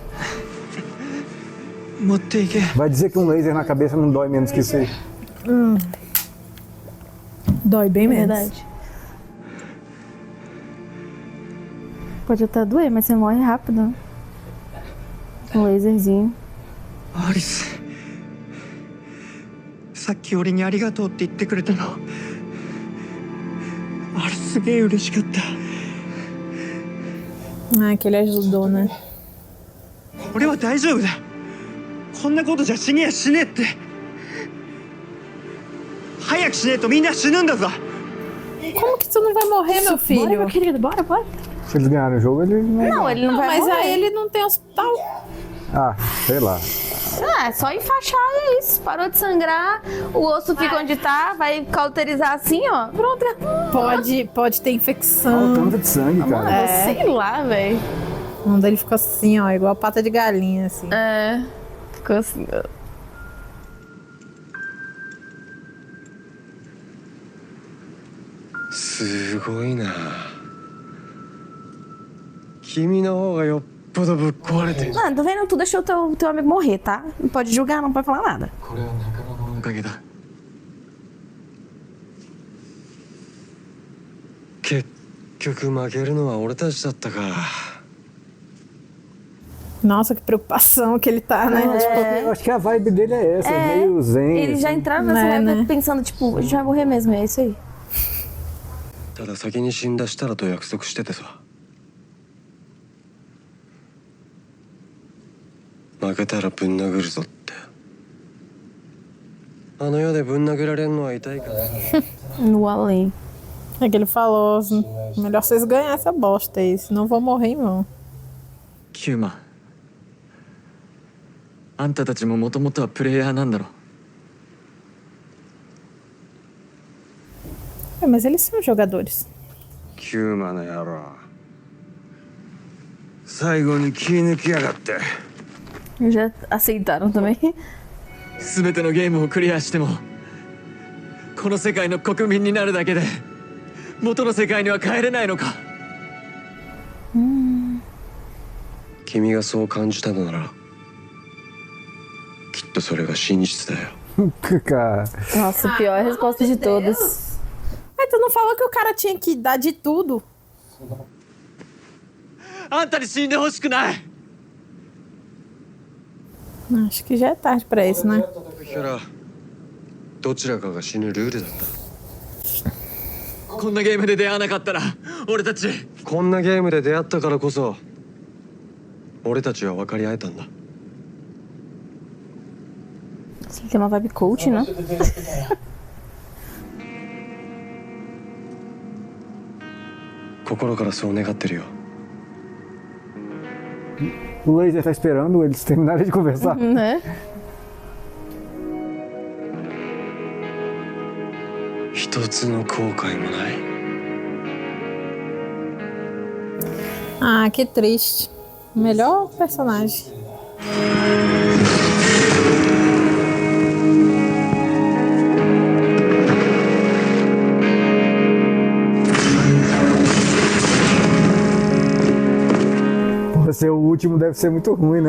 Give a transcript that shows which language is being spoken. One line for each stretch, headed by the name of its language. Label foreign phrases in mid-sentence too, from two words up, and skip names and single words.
Portuguese: Vai dizer que um laser na cabeça não dói menos que isso aí. Dói bem menos. Verdade. Pode até doer, mas você morre rápido. Né? Um laserzinho.
Japanese: アリスさっき俺にありがとうって言ってくれたのあれすげえ嬉しかった
Portuguese: Ah, que ele ajudou, né?
Japanese: 俺は大丈夫だこんなことじゃ死にやしねえって早くしねえとみんな死ぬんだぞ
Portuguese: Como que tu não vai morrer, meu Bora, filho? meu querido, bora. Se eles ganharem o jogo, eles não. Não, ele não vai Mas morrer. aí ele não tem hospital. Ah, sei lá. Ah, é só enfaixar e é isso. Parou de sangrar, o osso fica onde tá, vai cauterizar assim, ó. Pronto. Pode ter infecção. Olha o tanto de sangue, cara. Mano, sei lá, velho. O nome dele ficou assim, ó, igual pata de galinha, assim. É. Ficou assim, ó.
Japanese: すごいな君の方がよっぽどぶっ壊れてる
Portuguese: Não, tá vendo? Tu deixou teu amigo morrer, tá? Não pode julgar, não pode falar nada.
Japanese: これは仲間のおかげだ結局負けるのは俺たちだったか
Portuguese: Nossa, que preocupação que ele tá, né? Eu acho que a vibe dele é essa, meio zen. Eles já assim. entraram nessa Né, época né? pensando, tipo, a gente vai morrer mesmo, é isso aí.
Japanese: ただ先に死んだ設楽と約束しててさ負けたらぶん殴るぞってあの世でぶん殴られんのは痛いから
Portuguese: No além. É que ele falou, assim, melhor vocês ganharem essa bosta aí, senão vão morrer em vão.
Japanese: キューマあんたたちももともとはプレイヤーなんだろ
Portuguese: É, mas eles são jogadores.
Japanese: キューマの野郎最後に気抜きやがって
Portuguese: Já aceitaram também.
Japanese: 全てのゲームをクリアしてもこの世界の国民になるだけで元の世界には帰れないのか君がそう感じたのならきっとそれが真実だよ
Portuguese: Cara, Nossa, pior resposta de todas. Mas tu não falou que o cara tinha que dar de tudo?
Japanese: あんたに死んでほしくない
Portuguese: Acho que já é tarde pra isso, né?
Japanese: 時からどちらかが死ぬルールだったこんなゲームで出会わなかったら俺たちこんなゲームで出会ったからこそ俺たちは分かり合えたんだ
Portuguese: Assim, tem uma vibe coach, né?
Japanese: 心からそう願ってるよ
Portuguese: o laser tá esperando eles terminarem de conversar. Né?
Japanese: 一つの後悔もない
Portuguese: Ah, que triste. Melhor personagem. Porra, ser o último deve ser muito ruim, né?